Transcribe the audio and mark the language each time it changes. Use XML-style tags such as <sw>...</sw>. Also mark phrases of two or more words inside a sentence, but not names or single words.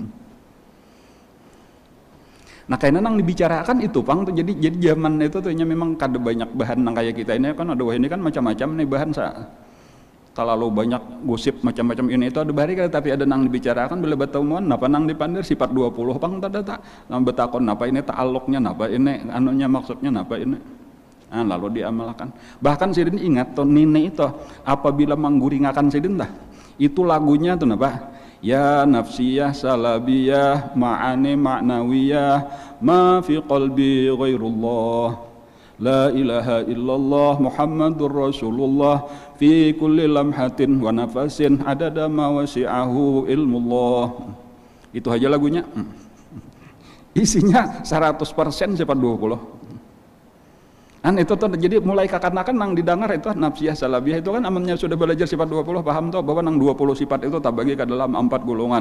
<bjn>Nah kayaknya nang dibicarakan itu pang tuh, jadi zaman itu tuh memang kada banyak bahan nang kayak kita ini kan, ada ini kan macam-macam nih bahan terlalu banyak gosip macam-macam ini itu ada bahari, tapi ada nang dibicarakan bila batamuan napa nang dipandir sifat 20 pang tada tak nang betakon napa ini ta'alluqnya napa ini anunya maksudnya napa ini. Nah, lalu diamalkan. Bahkan sidin ingat tuh nini itu apabila mangguringakan sidin dah itu lagunya tuh napa,</bjn> <ar>يا نفسية سلبية معاني معنوية ما في قلبي غير الله لا إله إلا الله محمد رسول الله في كل لمحة ونفس عدد ما وسعه علم الله.</ar> <bjn>Itu aja lagunya. Isinya 100% sifat 20. Itu tuh jadi mulai kakanakan nang didengar itu</bjn> <ar>نفسية سلبية</ar> <bjn>itu kan amannya sudah belajar sifat 20, paham tuh bahwa nang 20 sifat itu terbagi ke dalam 4 golongan.</bjn>